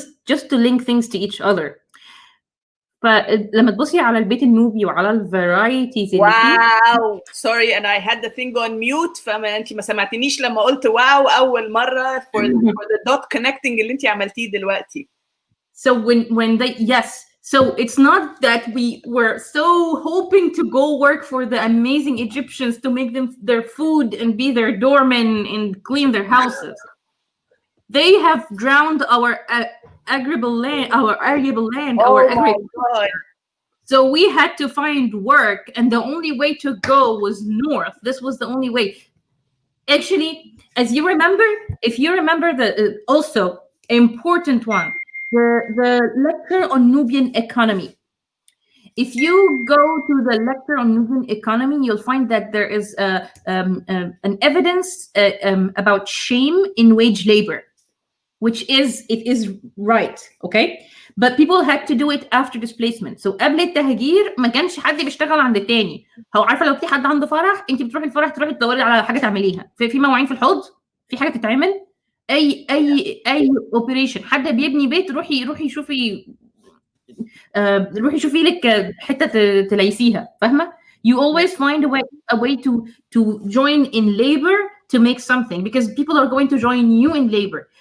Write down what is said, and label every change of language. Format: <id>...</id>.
<en>just to link things to each other.</en> <ar>فلما تبصي على البيت النوبي وعلى الفرايتيز اللي فيه. واو</ar> <en>sorry and I had the thing on mute,</en> <ar>فما انت ما سمعتنيش لما قلت واو اول مره</ar> <en>for the dot connecting</en> <ar>اللي انت عملتيه دلوقتي.</ar> <en>So when they so it's not that we were so hoping to go work for the amazing Egyptians to make them their food and be their doormen and clean their houses. They have drowned our arable land, our agriculture. So we had to find work, and the only way to go was north. This was the only way. Actually, if you remember the also important one, the lecture on Nubian economy. If you go to the lecture on Nubian economy, you'll find that there is an evidence about shame in wage labor. Which is right, okay? but people had to do it after displacement. So</en> <ar>قبل التهجير ما كانش حد بيشتغل عند التاني. هو عارفه لو في حد عنده فرح انت بتروحي الفرح تروحي تدوري على حاجه تعمليها، في مواعين في الحوض، في حاجه تتعمل، اي اوبريشن، حد بيبني بيت روحي شوفي روحي شوفي لك حته تليسيها، فاهمه؟</ar> <en>You always find a way to join in labor to make something, because people are going to join you in labor.</en>